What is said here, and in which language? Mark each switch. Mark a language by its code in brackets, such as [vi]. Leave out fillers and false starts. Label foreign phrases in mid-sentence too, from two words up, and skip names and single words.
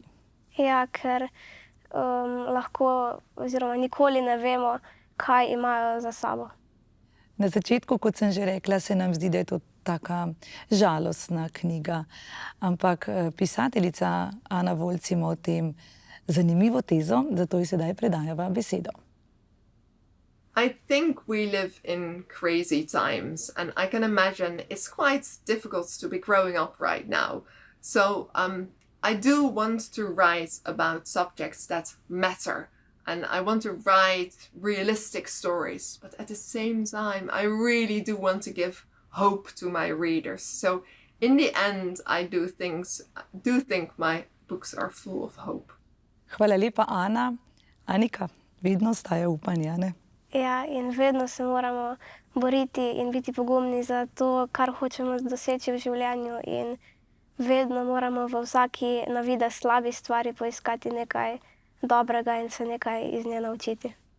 [sl] Ja, ker lahko oziroma nikoli ne vemo, kaj imajo za sabo. Na začetku, kot sem že rekla, se nam zdi, da je to taka žalostna knjiga. Ampak pisateljica Ana Volc ima o tem zanimivo tezo, zato ji sedaj predajava besedo. [en] I think we live in crazy times, and I can imagine it's quite difficult to be growing up right now. So I do want to write about subjects that matter, and I want to write realistic stories, but at the same time, I really do want to give hope to my readers. So in the end, I do think my books are full of hope. [sl] Hvala lepa, Ana. Anika, vedno ostaja upanje, ne? Ja, in vedno se moramo boriti in biti pogumni za to, kar hočemo doseči v življenju, in vedno moramo v vsaki na videz slabi stvari poiskati nekaj dobrega in se nekaj iz nje naučiti.